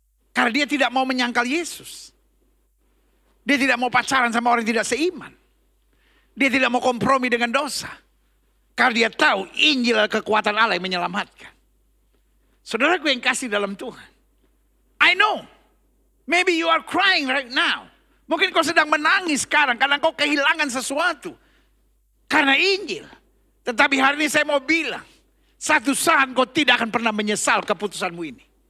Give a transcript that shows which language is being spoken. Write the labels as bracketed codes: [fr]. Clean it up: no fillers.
[id] Karena dia tidak mau menyangkal Yesus. Dia tidak mau pacaran sama orang yang tidak seiman. Dia tidak mau kompromi dengan dosa. Karena dia tahu Injil adalah kekuatan Allah yang menyelamatkan. Saudaraku yang kasih dalam Tuhan. [en] I know. Maybe you are crying right now. [id] Mungkin kau sedang menangis sekarang karena kau kehilangan sesuatu. Karena Injil. Tetapi hari ini saya mau bilang. Satu saat kau tidak akan pernah menyesal keputusanmu ini.